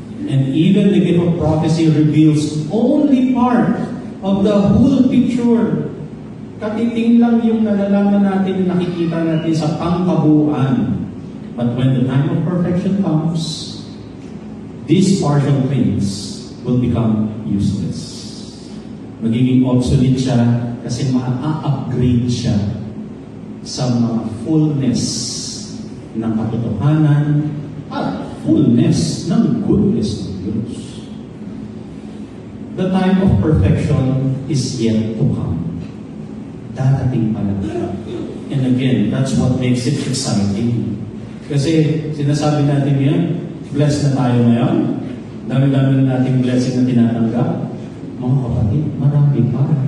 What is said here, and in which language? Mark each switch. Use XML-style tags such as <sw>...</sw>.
<en>And even the gift of prophecy reveals only part of the whole picture.</en> <tl>Katiting lang yung nalalaman natin, nakikita natin sa pangkabuuan.</tl> <en>But when the time of perfection comes, these partial things will become useless.</en> <tl>Magiging obsolete siya kasi ma-upgrade siya sa mga fullness ng katotohanan at fullness ng goodness ng Diyos.</tl> <en>The time of perfection is yet to come.</en> <tl>Dadating pa lang siya.</tl> <en>And again, that's what makes it exciting.</en> <tl>Kasi sinasabi natin yan, blessed na tayo ngayon. Dami-dami na nating blessing na tinatanggap. Mga kapatid, marami pa.</tl>